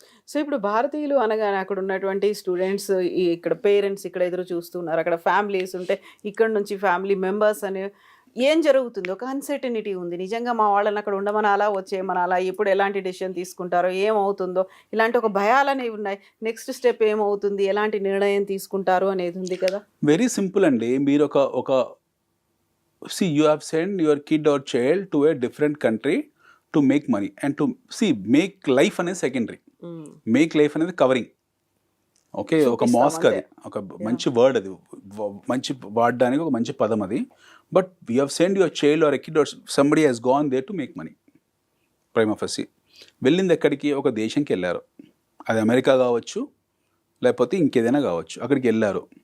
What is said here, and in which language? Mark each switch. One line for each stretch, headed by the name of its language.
Telugu: So ఇప్పుడు భారతీయులు అనగానే అక్కడ ఉన్నటువంటి స్టూడెంట్స్, ఇక్కడ పేరెంట్స్ ఇక్కడ ఎదురు చూస్తున్నారు, అక్కడ ఫ్యామిలీస్ ఉంటే ఇక్కడ నుంచి ఫ్యామిలీ మెంబర్స్ అనే ఏం జరుగుతుంది? ఒక అన్సర్టనిటీ ఉంది. నిజంగా మా వాళ్ళని అక్కడ ఉండమనాలా, వచ్చేయమనాలా, ఎప్పుడు ఎలాంటి డెసిషన్ తీసుకుంటారో, ఏమవుతుందో, ఇలాంటి ఒక భయాలు అనేవి ఉన్నాయి. నెక్స్ట్ స్టెప్ ఏమవుతుంది, ఎలాంటి నిర్ణయం తీసుకుంటారు అనేది ఉంది కదా.
English: Very simple అండి.
Telugu: మీరు ఒక
English: see, you have sent your kid or child to a different country to make money and to make life
Telugu: అనేది సెకండరీ,
English: Make life అనేది covering.
Telugu: ఓకే, ఒక మాస్క్, అది ఒక మంచి వర్డ్, అది మంచి వాడడానికి ఒక మంచి పదం అది.
English: But you have send your child or a kid or somebody he's gone there to make money.
Telugu: Prime of SC వెళ్ళింది ఎక్కడికి? ఒక దేశంకి వెళ్ళారు. అది అమెరికా కావచ్చు, లేకపోతే ఇంకేదైనా కావచ్చు. అక్కడికి వెళ్ళారు.